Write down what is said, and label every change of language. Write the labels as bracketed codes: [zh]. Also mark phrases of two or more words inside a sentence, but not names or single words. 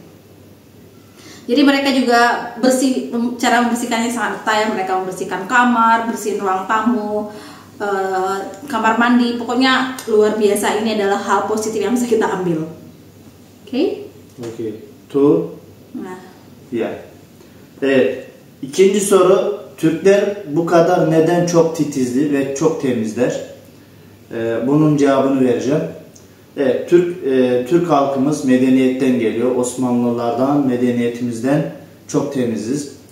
[id] Jadi mereka juga cara membersihkannya sangat detail. Mereka membersihkan kamar, bersihin ruang tamu, kamar mandi. Pokoknya luar biasa. Ini adalah hal positif yang bisa kita ambil. Oke? Oke. Tuh. Nah. Ya. [tr] Evet. İkinci soru, Türkler bu kadar neden çok titizli ve çok temizler? Bunun cevabını vereceğim. Evet, Türk halkımız medeniyetten geliyor. Osmanlılardan, medeniyetimizden çok temiziz.